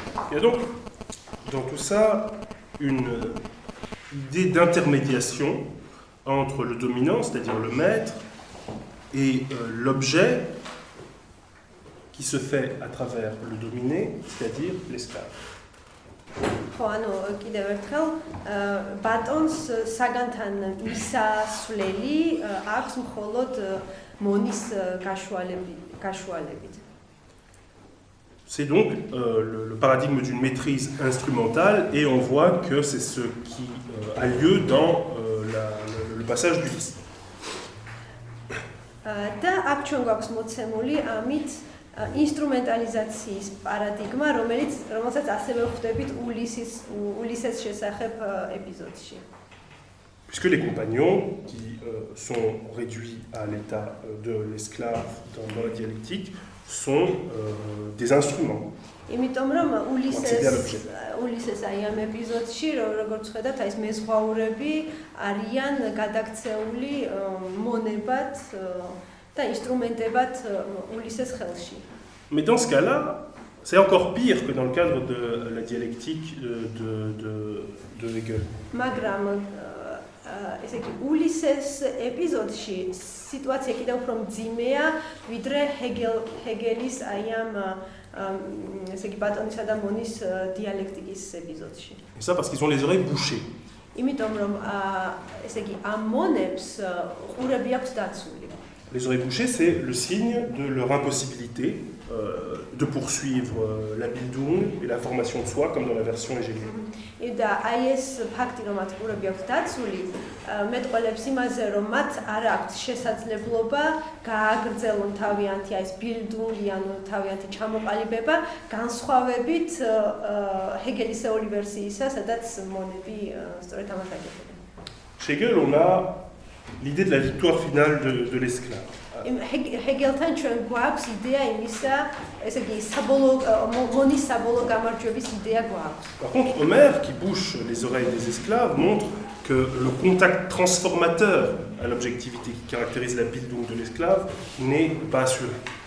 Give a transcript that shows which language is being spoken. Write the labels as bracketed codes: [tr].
[fr] Il y a donc dans tout ça une idée d'intermédiation entre le dominant, c'est-à-dire le maître, et l'objet qui se fait à travers le dominé, c'est-à-dire l'esclave. [ka] ხო, ანუ კიდევ ერთხელ ბატონს საგანთან მისასვლელი აქვს მხოლოდ მონის გაშუალებით. [fr] C'est donc le paradigme d'une maîtrise instrumentale et on voit que c'est ce qui a lieu dans le passage du lys. [ka] და აქ ჩვენ გვაქვს მოცემული ამით ინსტრუმენტალიზაციის პარადიგმა, რომელსაც ასევე ხვდებით ულისეს შესახებ ეპიზოდში. [fr] puisque les compagnons, qui sont réduits à l'état de l'esclave dans la dialectique, sont des instruments. [ka] იმიტომ რომ ულისეს აი ამ ეპიზოდში როგორც ხედავთ აი ეს მეზღვაურები არიან გადაქცეული მონებად და ინსტრუმენტებად ულისეს ხელში. [fr] Mais dans ce cas-là, c'est encore pire que dans le cadre de la dialectique de Hegel. [ka] მაგრამ ესე იგი ულისეს ეპიზოდში სიტუაცია კიდევ უფრო მძიმეა ვიდრე ჰეგელის აი ამ ესე იგი ბატონისა და მონის დიალექტიკის ეპიზოდში. [fr] Et ça parce qu'ils ont les oreilles bouchées. [ka] იმიტომ რომ ესე იგი ამ მონებს ყურები აქვს დაცული. [fr] Les oreilles bouchées, c'est le signe de leur impossibilité de poursuivre la Bildung et la formation de soi, comme dans la version hegelienne. [ka] და აი ეს ფაქტი რომ მათ ყურები აქვს დაცული მეტყველებს იმაზე რომ მათ არ აქვს შესაძლებლობა გააგრძელონ თავიანთი აი ეს ბილდუნგი ანუ თავიანთი ჩამოყალიბება განსხვავებით ჰეგელისეული ვერსიისა, სადაც მონები სწორედ ამას აკეთებენ. [fr] Chez Hegel, on a l'idée de la victoire finale de l'esclave. [ka] ჰეგელთან ჩვენ გვაქვს იდეა იმისა, ესე იგი მონის საბოლოო გამარჯვების იდეა გვაქვს. [fr] Par contre, Homer, qui bouche les oreilles des esclaves, montre que le contact transformateur à l'objectivité qui caractérise la Bildung de l'esclave n'est pas assuré.